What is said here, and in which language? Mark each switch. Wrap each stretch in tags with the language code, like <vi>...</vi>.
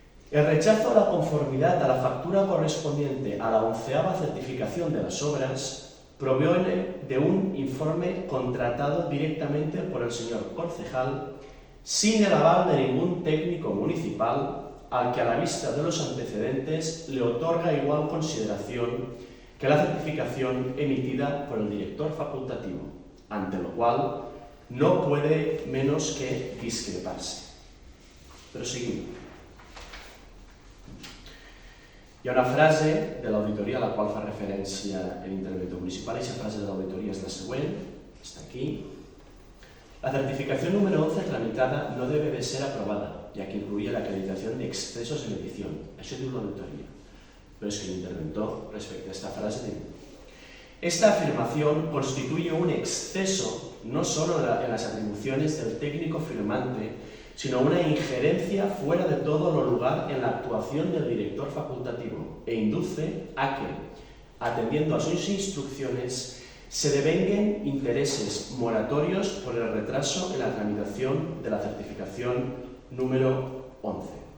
<es>El rechazo a la conformidad a la factura correspondiente a la 11ª certificación de las obras proviene de un informe contratado directamente por el señor concejal sin el aval de ningún técnico municipal, al que a la vista de los antecedentes le otorga igual consideración que la certificación emitida por el director facultativo, ante lo cual no puede menos que discreparse. Pero seguimos.</es> <ca>Hi ha una frase de l'auditoria a la qual fa referència l'interventor municipal, i aquesta frase de l'auditoria és la següent, està aquí.</ca> <es>La certificación número 11 tramitada no debe de ser aprobada, ya que incluye la acreditación de excesos de medición.</es> <ca>Això diu l'auditoria.</ca> <es>Pero es que el interventor, respecto a esta frase, dice: esta afirmación constituye un exceso no solo en las atribuciones del técnico firmante, sino una injerencia fuera de todo lo lugar en la actuación del director facultativo e induce a que, atendiendo a sus instrucciones, se devenguen intereses moratorios por el retraso en la tramitación de la certificación número 11.</es>